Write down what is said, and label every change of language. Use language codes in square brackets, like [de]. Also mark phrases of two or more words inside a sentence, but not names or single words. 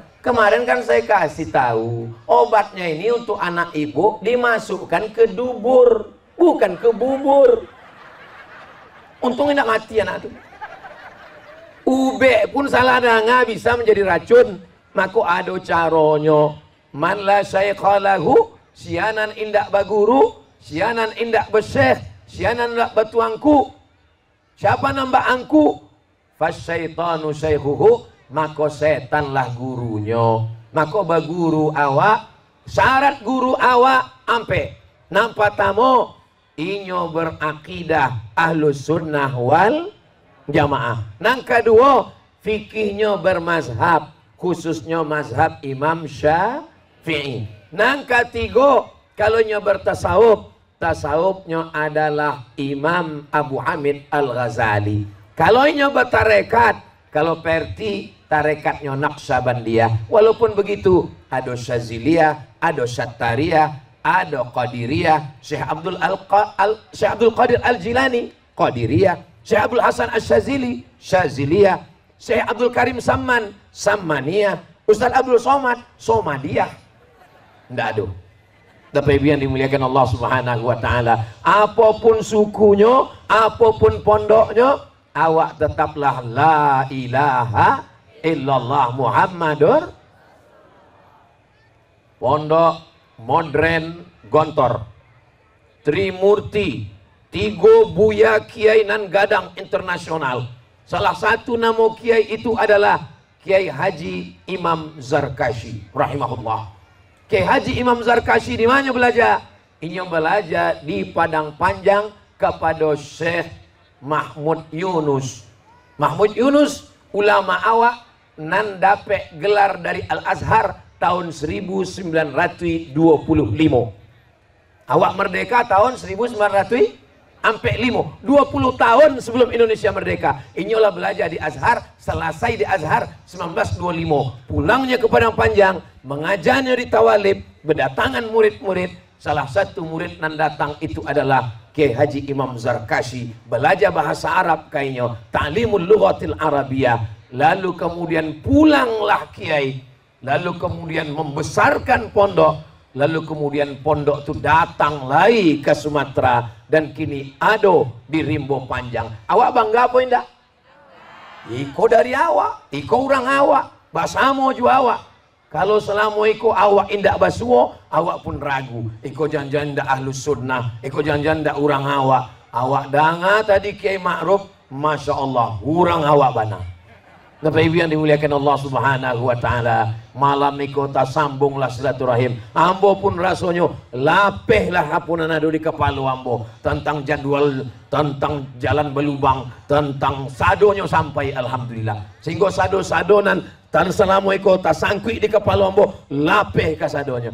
[id] Kemarin kan saya kasih tahu, obatnya ini untuk anak ibu dimasukkan ke dubur, bukan ke bubur. Untung tidak mati anak itu. Ube pun salah dengar bisa menjadi racun. Maka ada caranya. [ar] من لا شيخ له [min] sianan indak baguru, sianan indak besyekh, sianan indak batuangku. Siapa nambah angku? [ar] فالشيطان شيخه, [id] maka setanlah gurunya. [min] Maka baguru awak, syarat guru awak ampe nampak tamu inyo berakidah [ar] أهل السنة والجماعة. [id] Nang kedua, fikihnya bermazhab, khususnya mazhab Imam Syafi'i. Nang ketiga, kalau nyo bertasawuf, tasawufnya adalah Imam Abu Hamid Al-Ghazali. Kalau nyo bertarekat, kalau perti tarekatnya Naqsabandiyah. Walaupun begitu, ada Syaziliyah, ada Syattariyah, ada Qadiriyah. Syekh Abdul Qadir Al-Jilani, Qadiriyah. Syekh Abdul Hasan Asy-Syazili, Syaziliyah. Syekh Abdul Karim Samman, Sammaniyah. Ustaz Abdul Somad, Somadiyah. Nggak ada. Tapi yang dimuliakan Allah Subhanahu wa taala, apapun sukunya, apapun pondoknya, awak tetaplah [ar] لا إله إلا الله محمد. [id] Pondok modern Gontor, Trimurti, tiga buya kiai nan gadang internasional. Salah satu nama kiai itu adalah Kiai Haji Imam Zarkashi rahimahullah. Kiai Haji Imam Zarkashi di mana belajar? Ini belajar di Padang Panjang kepada Syekh Mahmud Yunus. Mahmud Yunus ulama awak nan dapat gelar dari Al-Azhar tahun 1925. Awak merdeka tahun 1945. 20 tahun sebelum Indonesia merdeka. Inilah belajar di Azhar, selesai di Azhar 1925. Pulangnya ke Padang Panjang, mengajarnya di Tawalib, berdatangan murid-murid. Salah satu murid nan datang itu adalah Kiai Haji Imam Zarkashi. Belajar bahasa Arab kayaknya, [ar] تعليم اللغة العربية. [id] Lalu kemudian pulanglah Kiai, lalu kemudian membesarkan pondok. Lalu kemudian pondok itu datang lagi ke Sumatera dan kini ada di Rimbo Panjang. [min] Awak bangga apa indah? Iko dari awak, iko orang awak, basamo juga awak. Kalau selama iko awak indak basuo, awak pun ragu. Iko jangan-jangan indak [ar] أهل السنة, [min] iko jangan-jangan indak orang awak. Awak danga tadi Kiai Ma'ruf, [ar] ما شاء الله, [min] orang awak bana. [id] Bapak Ibu yang dimuliakan Allah [ar] سبحانه وتعالى, [min] malam iko ta sambunglah silaturahim. Ambo pun rasanya lapehlah hapunan ado di kepala ambo tentang jadwal, tentang jalan belubang, tentang sadonya sampai alhamdulillah. Sehingga sado-sadonan tan selama iko ta sangkui di kepala ambo lapeh ka sadonya.